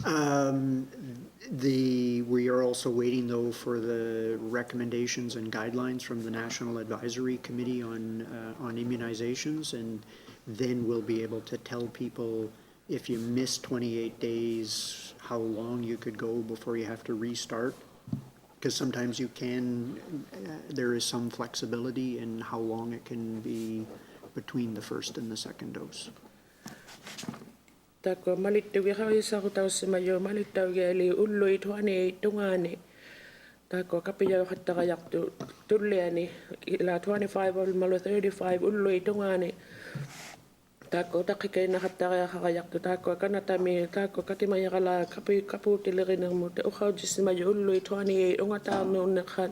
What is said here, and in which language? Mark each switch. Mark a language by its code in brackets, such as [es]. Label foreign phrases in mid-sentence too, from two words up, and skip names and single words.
[en] We are also waiting though for the recommendations and guidelines from the National Advisory Committee on immunizations, and then we'll be able to tell people if you miss 28 days, how long you could go before you have to restart. Because sometimes you can, there is some flexibility in how long it can be between the first and the second dose. [iu] Tako malittugi haisarutaussimayo malittaugi eli ullui 28 tungani. Tako kapiyaw hattarayartu tulliani ila 25 olmalu 35 ullui tungani. Tako takikaina hattarayartu tako kanatami tako katimayarala kapuutilirinnermut uqaujissimayo ullui 28 ungataarnu unnekhan.